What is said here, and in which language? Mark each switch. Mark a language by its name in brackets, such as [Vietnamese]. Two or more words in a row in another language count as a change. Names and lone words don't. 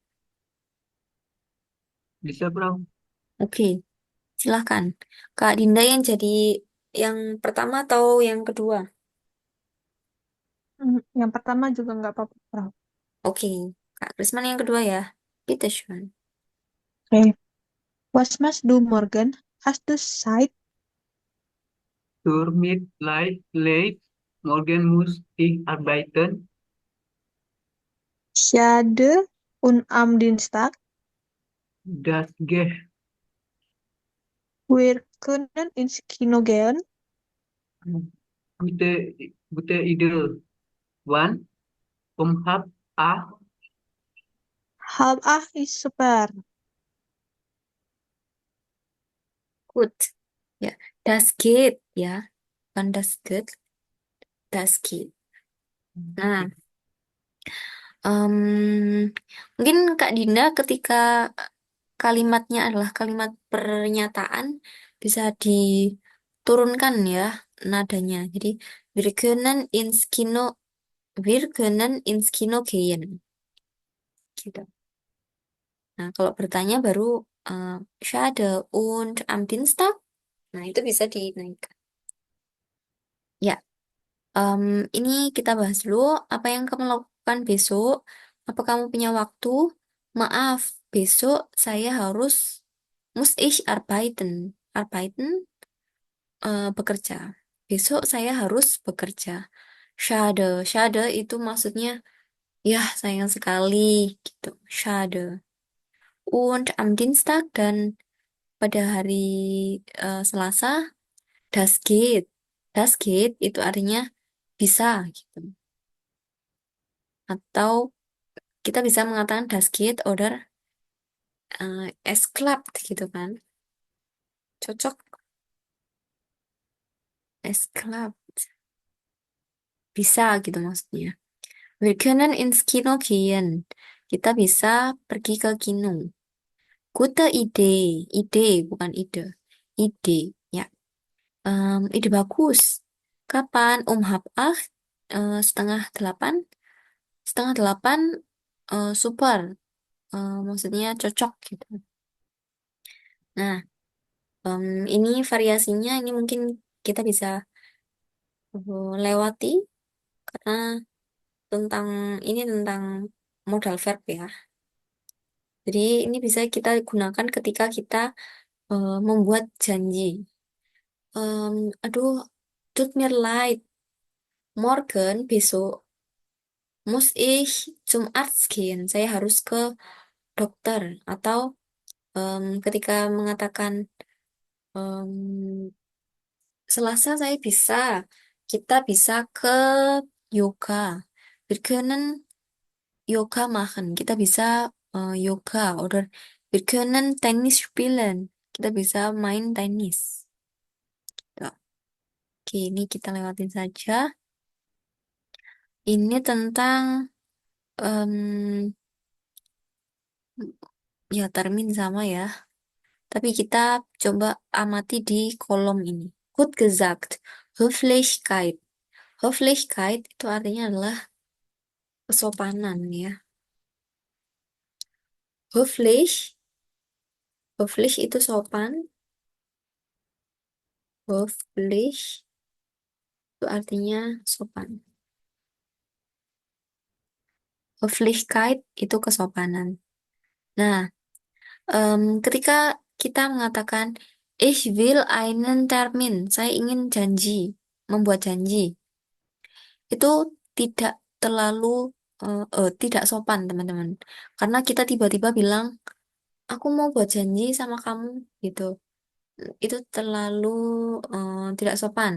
[Indonesian] Bisa, Bro? Oke, silahkan. Kak Dinda yang jadi yang pertama atau yang kedua? Yang pertama juga nggak apa-apa, Frau. Oke, Kak Krisman yang kedua ya. [German] Bitteschön. Oke. Was machst du morgen? Hast du Zeit? Zur Late. Morgen muss ich arbeiten. Schade. Und am Dienstag? Das geht. Wir können ins Kino gehen. Gute, gute Idee. Wann? Halb acht. Halb acht ist super. Gut. Ya, das geht [Indonesian] ya. Bukan [German] das geht, das geht. [Indonesian] Nah, mungkin Kak Dinda ketika kalimatnya adalah kalimat pernyataan bisa diturunkan ya nadanya. [German] Jadi wir können ins Kino, wir können ins Kino gehen. [Indonesian] Gitu. Nah, kalau bertanya baru [German] schade und am Dienstag. [Indonesian] Nah, itu bisa dinaikkan. Ya, em, ini kita bahas dulu apa yang kamu lakukan besok. Apa kamu punya waktu? Maaf, besok saya harus [German] muss ich arbeiten. Arbeiten, [Indonesian] bekerja. Besok saya harus bekerja. [German] Schade, schade [Indonesian] itu maksudnya ya sayang sekali gitu. [German] Schade. Und am Dienstag [Indonesian] dan pada hari Selasa, [German] das geht. Das geht [Indonesian] itu artinya bisa gitu. Atau kita bisa mengatakan [German] das geht oder es klappt [Indonesian] gitu kan. Cocok, [German] es klappt. [Indonesian] Bisa gitu maksudnya. [German] Wir können ins Kino gehen. [Indonesian] Kita bisa pergi ke kino. [German] Gute Idee, [Indonesian] ide bukan ide, ide ya. Ide bagus. Kapan? [German] Halb acht, 7:30. 7:30, super. [Indonesian] Maksudnya cocok gitu. Nah, ini variasinya ini mungkin kita bisa lewati karena tentang ini tentang [English] modal verb [Indonesian] ya. Jadi ini bisa kita gunakan ketika kita membuat janji. Aduh, [German] tut mir leid, morgen besok muss ich zum Arzt gehen. [Indonesian] Saya harus ke dokter. Atau ketika mengatakan em, Selasa saya bisa, kita bisa ke yoga. [German] Wir können Yoga machen. [Indonesian] Kita bisa yoga. [German] Oder wir können Tennis spielen. [Indonesian] Kita bisa main tenis. Tuh. Oke, ini kita lewatin saja. Ini tentang em, ya termin sama ya. Tapi kita coba amati di kolom ini. [German] Gut gesagt. Höflichkeit. [Indonesian] Höflichkeit itu artinya adalah kesopanan ya. [German] Höflich, höflich [Indonesian] itu sopan. Höflich itu artinya sopan. Höflichkeit itu kesopanan. Nah, ketika kita mengatakan [German] ich will einen Termin, [Indonesian] saya ingin janji, membuat janji, itu tidak terlalu tidak sopan, teman-teman. Karena kita tiba-tiba bilang, aku mau buat janji sama kamu, gitu. Itu terlalu tidak sopan.